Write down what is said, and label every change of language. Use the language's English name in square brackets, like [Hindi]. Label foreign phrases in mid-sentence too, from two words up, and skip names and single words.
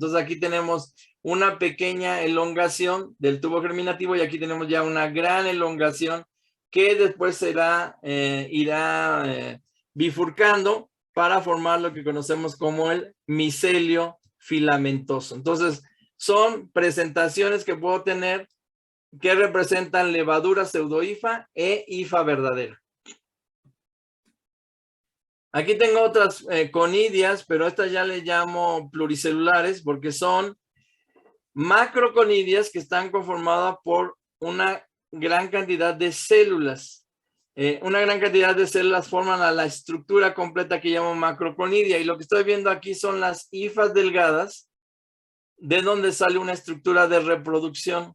[Spanish] Entonces aquí tenemos una pequeña elongación del tubo germinativo, y aquí tenemos ya una gran elongación que después irá bifurcando para formar lo que conocemos como el micelio filamentoso. Entonces, son presentaciones que puedo tener que representan levadura pseudohifa e hifa verdadera. Aquí tengo otras conidias, pero estas ya le llamo pluricelulares porque son macroconidias que están conformadas por una gran cantidad de células. Una gran cantidad de células forman a la estructura completa que llamo macroconidia, y lo que estoy viendo aquí son las hifas delgadas, de donde sale una estructura de reproducción.